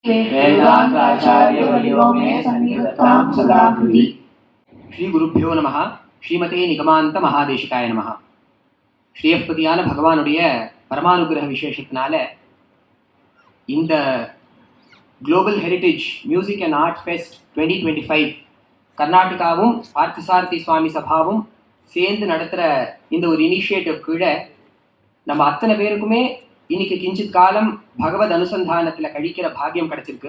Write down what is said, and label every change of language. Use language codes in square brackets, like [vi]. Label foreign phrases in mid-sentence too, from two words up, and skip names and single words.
[sa] वेदांताचार्यवर्यो मे सन्निधत्तां सदा हृदि. श्री गुरुभ्यो नमः। श्रीमते निगमान्त महादेशिकाय नमः. [ta] ஸ்ரீயப்பதியான பகவானுடைய பரமானுகிரக விசேஷத்தினால இந்த [en] Global Heritage Music and Art Fest [ta] 2025 கர்நாடகாவும் பார்த்தசாரதி சுவாமி சபாவும் சேர்ந்து நடத்துகிற இந்த ஒரு இனிஷியேட்டிவ் கீழே நம்ம அத்தனை பேருக்குமே இன்னைக்கு கிஞ்சித் காலம் பகவத் அனுசந்தானத்தில் கழிக்கிற பாக்கியம் கிடைச்சிருக்கு.